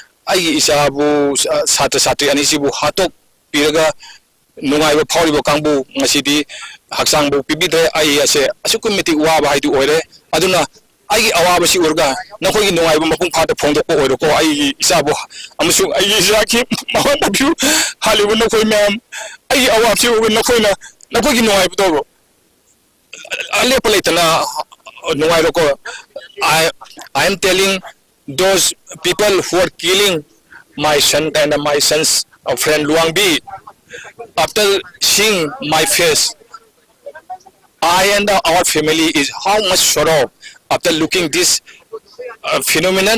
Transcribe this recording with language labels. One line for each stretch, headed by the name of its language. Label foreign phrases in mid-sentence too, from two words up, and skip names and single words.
Manipuri: ai isabu satra satri ani sibu hatok piraga nungai ba phori ba kangbu ngasidi haksang bu pibidre ai ase asukumiti wa ba haidu oire aduna ai awa ba si urga nakoi gi nungai ba mapung phata phongdo ko oiro ko ai isabu amusu ai isaki mawa babu halibu nakoi mem ai awa si nakoi na nakoi gi nungai ba do ale palaitana nungai ko
English: I am telling those people who are killing my son and my son's friend Luangbi, after seeing my face, I and our family is how much sorrow after looking this phenomenon.